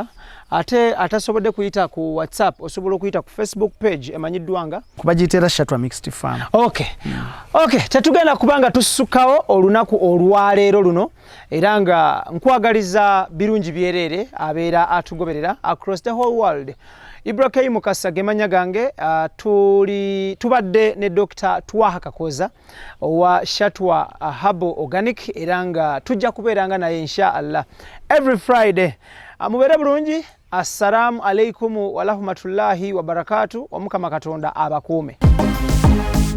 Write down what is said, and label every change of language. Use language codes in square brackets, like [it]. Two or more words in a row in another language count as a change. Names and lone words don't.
[lg] Ate atasobodde kuyita ku WhatsApp osobola okuyita ku Facebook page emanyiddwanga kubagiyitira Shatwa Mixed Farm. Okay. Tetugenda kubanga tussukawo olunaku olwaleero luno, era nga nkwagaliza birungi byereere abeera atugoberera [en] across the whole world. [lg] IBRAH Mukasa gemanya gange, tubadde ne Dr. Twaha Kakoza wa Shatwa Herbal Organic, era nga tujja kubeeranga naye [ar] إن شاء الله [en] every Friday. [lg] Mubeere bulungi. [ar] السلام عليكم ورحمة الله وبركاته. [lg] Omukama Katonda abakuume.